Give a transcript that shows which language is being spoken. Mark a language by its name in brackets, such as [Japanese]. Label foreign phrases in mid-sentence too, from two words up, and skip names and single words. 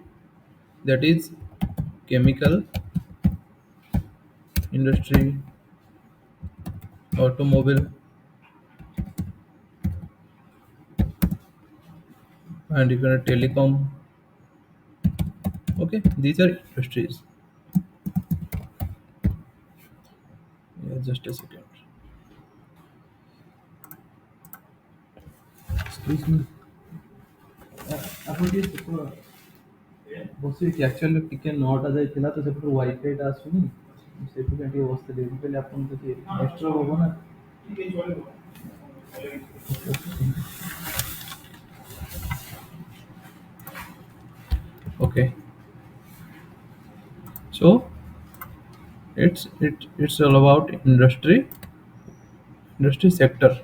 [English] That is chemical industry, automobile, and you can telecom. Okay, these are industries. Yeah, just a second. Excuse me. [Odia] ଆପଣ ଟିକେ ବସିକି ଆକ୍ଚୁଆଲି ଟିକେ ନଅଟା ଯାଇଥିଲା ତ ସେପଟୁ ୱାଇଫାଇଟା ଆସୁନି, ସେଥିପାଇଁ ଟିକେ ବସିଥିଲି। ମୁଁ କହିଲି ଆପଣ ଯଦି ଏକ୍ସଟ୍ରା ହବ ନା। [English] Okay, so it's all about industry sector.